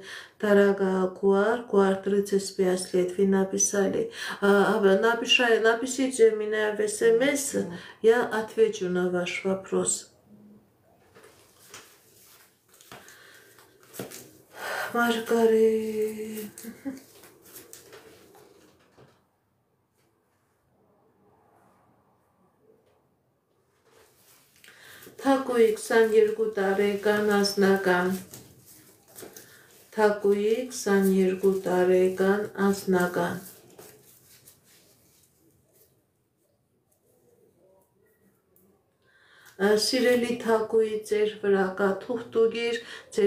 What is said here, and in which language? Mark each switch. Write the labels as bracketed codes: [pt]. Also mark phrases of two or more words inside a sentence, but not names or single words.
[ru] Дорогая Гуар, Гуар 35 лет, вы написали. Напишите мне в СМС, я отвечу на ваш вопрос. Маргарита. [hy] Թակուի 22 տարեկան անձնական, Թակուի 22 տարեկան անձնական, Սիրելի Թակուի ձեր վրա կա թուղթուգիր, ձեր